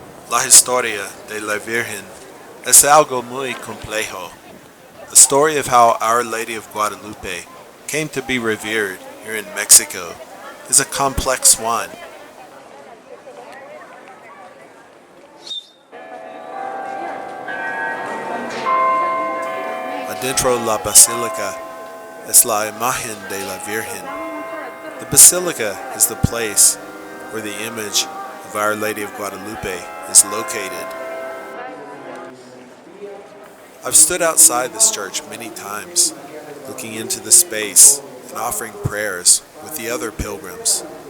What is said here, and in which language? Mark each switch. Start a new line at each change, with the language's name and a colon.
Spanish: La historia de la Virgen es algo muy complejo.
English: The story of how Our Lady of Guadalupe came to be revered here in Mexico is a complex one.
Spanish: Adentro la Basílica es la imagen de la Virgen.
English: The Basilica is the place where the image of Our Lady of Guadalupe is located. I've stood outside this church many times, looking into the space and offering prayers with the other pilgrims.